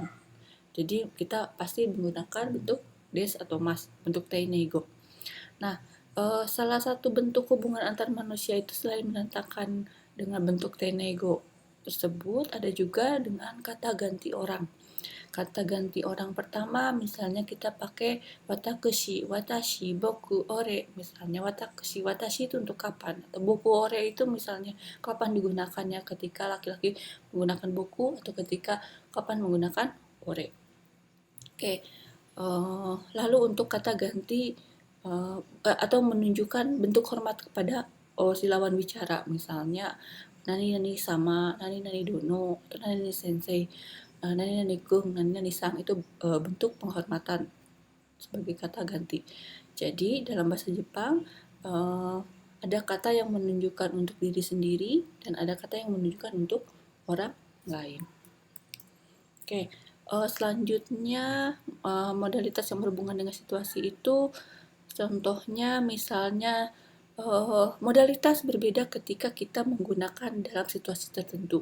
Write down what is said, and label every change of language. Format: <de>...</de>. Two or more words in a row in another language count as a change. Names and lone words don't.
<id>Jadi kita pasti menggunakan bentuk des atau mas, bentuk teinego. Nah, salah satu bentuk hubungan antar manusia itu selain menandakan dengan bentuk teinego tersebut, ada juga dengan kata ganti orang. Kata ganti orang pertama misalnya kita pakai</id> <ja>私、私、僕、俺.</ja> <id>Misalnya</id> <ja>私、私</ja> <id>itu untuk kapan. Atau</id> <ja>僕、俺</ja> <id>itu misalnya kapan digunakannya, ketika laki-laki menggunakan boku atau ketika kapan menggunakan ore. Oke, lalu untuk kata ganti atau menunjukkan bentuk hormat kepada si lawan bicara, misalnya</id> <ja>なになにさま, なになにどの,</ja> <id>atau</id> <ja>なになに先生, なになにくん, なになにさん,</ja> <id>itu bentuk penghormatan sebagai kata ganti. Jadi dalam bahasa Jepang ada kata yang menunjukkan untuk diri sendiri dan ada kata yang menunjukkan untuk orang lain. Oke, selanjutnya modalitas yang berhubungan dengan situasi itu contohnya misalnya modalitas berbeda ketika kita menggunakan dalam situasi tertentu.</id>